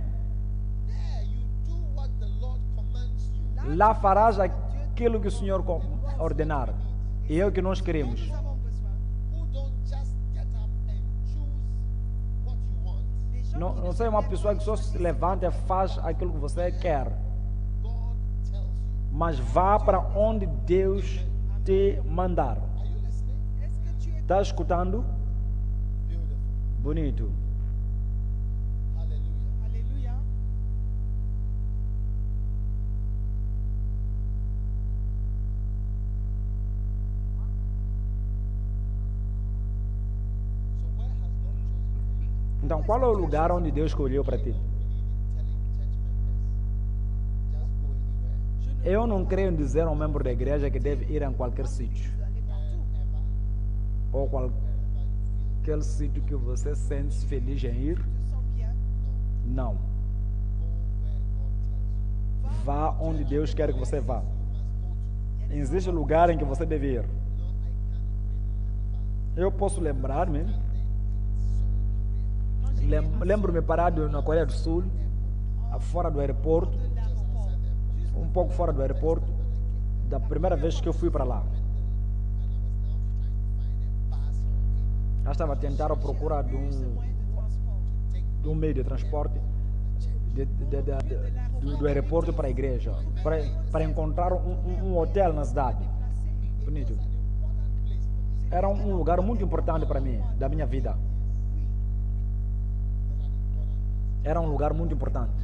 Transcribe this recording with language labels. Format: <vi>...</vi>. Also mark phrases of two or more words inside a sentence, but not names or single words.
<en>There you do what the Lord commands you.</en> <pt>Lá farás aquilo que o Senhor ordenar. E é o que nós queremos.</pt> <fr>Nous avons besoin</fr> <en>Who don't just get up and choose</en> <pt>Não seja uma pessoa que só se levanta e faz aquilo que você quer.</pt> <en>God tells you.</en> <pt>Mas vá para onde Deus te mandar.</pt> <en>Are you listening?</en> <fr>Est-ce que tu es</fr> <pt>Está escutando?</pt> <en>Beautiful.</en> <pt>Bonito.</pt> <en>Hallelujah.</en> <fr>Alléluia.</fr> <en>So where has God chosen for you?</en> <pt>Então, qual é o lugar onde Deus escolheu para ti?</pt> <en>Believe in telling church members, just go anywhere.</en> <fr>Je ne</fr> <pt>Eu não creio em dizer a um membro da igreja que deve ir em qualquer sítio.</pt> <fr>aller partout.</fr> <en>Wherever,</en> <pt>Ou</pt> <en>wherever you</en> <pt>qualquer sítio que você sente feliz em ir.</pt> <fr>Tu te sens bien.</fr> <en>feel.</en> <pt>Não.</pt> <en>Go where God tells you.</en> <pt>Vá onde Deus quer que você vá.</pt> <en>You must go to.</en> <pt>Existe lugar em que você deve ir.</pt> <en>No, I can't really remember.</en> <pt>Eu posso lembrar-me.</pt> <en>In South Korea.</en> <fr>Quand j'ai</fr> <pt>Lembro-me parado na Coreia do Sul, fora do aeroporto,</pt> <fr>de l'aéroport, juste</fr> <pt>um pouco fora do aeroporto, da primeira vez que eu fui para lá.</pt> <en>And I was now trying to find a bus or a</en> <pt>Eu estava a tentar procurar de</pt> <fr>ce</fr> <pt>um</pt> <fr>moyen de transport.</fr> <pt>meio de transporte do aeroporto para a igreja, para encontrar um hotel na cidade. Bonito. Era um lugar muito importante para mim, da minha vida. Era um lugar muito importante.</pt>